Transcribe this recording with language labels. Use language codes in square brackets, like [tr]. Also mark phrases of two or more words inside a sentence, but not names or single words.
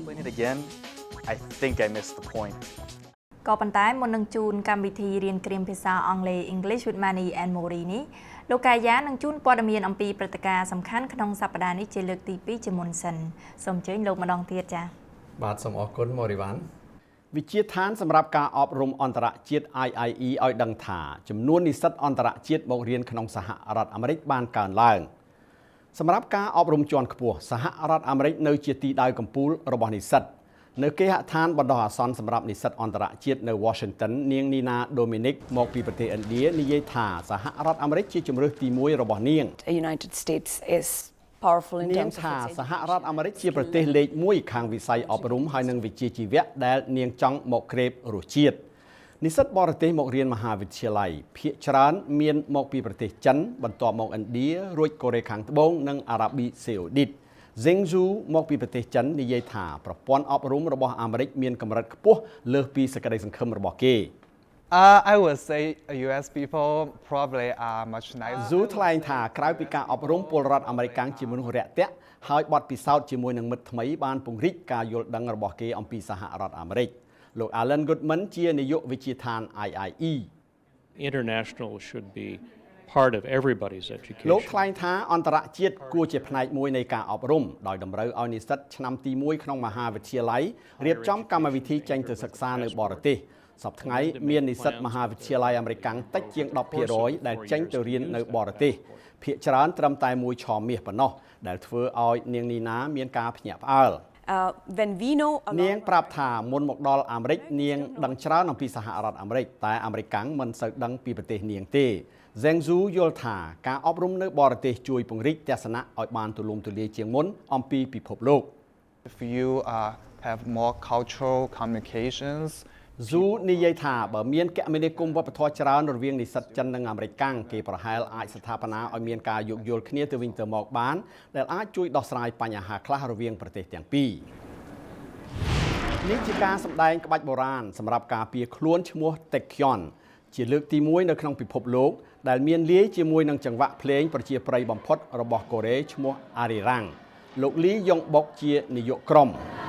[en] Again, I think I missed the point. [km] ក៏ប៉ុន្តែមុននឹងជូនកម្មវិធីរៀនគ្រាមភាសាអង់គ្លេស English with Manny and Mori នេះលោកកាយ៉ានឹងជូនព័ត៌មានអំពីព្រឹត្តិការណ៍សំខាន់ក្នុងសប្តាហ៍នេះជាលើកទី2ជាមុនសិនសូមអញ្ជើញលោកម្ដងទៀតចា៎ បាទសូមអរគុណ Morivan វិជាឋានសម្រាប់ការអប់រំអន្តរជាតិ IIE ឲ្យដឹងថាចំនួននិស្សិតអន្តរជាតិមករៀនក្នុងសហរដ្ឋអាមេរិកបានកើនឡើងសម្រាប់ការអប់រំជាន់ខ្ពស់សហរដ្ឋអាមេរិកនៅជាទីដៅកំពូលរបស់និស្សិតនៅគេហដ្ឋានបណ្ដោះអាសន្នសម្រាប់និស្សិតអន្តរជាតិនៅ Washington នាង Nina Dominic មកពីប្រទេសឥណ្ឌានិយាយថាសហរដ្ឋអាមេរិកជាជំរើសទី1របស់នាង [en] United States is powerful in terms of [km] ថាសហរដ្ឋអាមេរិកជាប្រទេសលេខ1ខាងវិស័យអប់រំហើយនិងវិជ្ជាជីវៈដែលនាងចង់មកក្រេបរសជាតិនិស្សិតបរទេសមករៀនមហាវិទ្យាល័យភាគច្រើនមានមកពីប្រទេសចិនបន្ទាប់មកឥណ្ឌារួចកូរ៉េខាងត្បូងនិងអារ៉ាប៊ីសាអូឌីត Zheng Zhu មកពីប្រទេសចិននិយាយថាប្រព័ន្ធអប់រំរបស់អាមេរិកមានកម្រិតខ្ពស់លើសពីសេចក្តីសង្ឃឹមរបស់គេ [en] I would say US people probably are much nicer. [km] Zhu ថ្លែងថាក្រៅពីការអប់រំពលរដ្ឋអាមេរិកជាមនុស្សរាក់ទាក់ហើយបទពិសោធន៍ជាមួយនឹងមិត្តថ្មីបានពង្រីកការយល់ដឹងរបស់គេអំពីសហរដ្ឋអាមេរិកលោក Alan Goodman ជានាយកវិទ្យាដ្ឋាន IIE [en] International should be part of everybody's education. [km] លោកថ្លែងថាអន្តរជាតិគួរជាផ្នែកមួយនៃការអប់រំដោយតម្រូវឲ្យនិស្សិតឆ្នាំទី1ក្នុងមហាវិទ្យាល័យរៀបចំកម្មវិធីចេញទៅ សិក្សានៅបរទេសសប្តាហ៍ថ្ងៃមាននិស្សិតមហាវិទ្យាល័យអាមេរិកតិចជាង 10% ដែលចេញទៅរៀននៅបរទេសភាគច្រើនត្រឹមតែមួយឆមាសប៉ុណ្ណោះដែលធ្វើឲ្យនាងនីណាមានការភ្ញាក់ផ្អើលនាងប្រាប់ថាមុនមកដល់អាមេរិកនាងដឹងច្រើនអំពីសហរដ្ឋអាមេរិកតែអាមេរិកមិនសូវដឹងពីប្រទេសនាងទេ Zheng Zhu យល់ថាការអប់រំនៅបរទេសជួយពង្រីកទស្សនៈឲ្យបានទូលំទូលាយជាងមុនអំពីពិភពលោក [en] If you have more cultural communications [km] Zhu និយាយថាបើមានគមនាគមន៍វប្បធម៌ច្រើនរវាងនិស្សិតចិននិងអាមេរិកគេប្រហែលអាចស្ថាបនាឲ្យមានការយោគយល់គ្នាទៅវិញទៅមកបានដែលអាចជួយដោះស្រាយបញ្ហាខ្លះរវាងប្រទេសទាំងពីរនេះជាការសម្ដែងក្បាច់បុរាណសម្រាប់ការពារខ្លួនឈ្មោះ Taekyon ជាលើកទី1នៅក្នុងពិភពលោកដែលមានលាយជាមួយនឹងចង្វាក់ភ្លេងប្រជាប្រិយបំផុតរបស់កូរ៉េឈ្មោះ Arirang លោក Lee Yong-bok ជានាយកក្រុម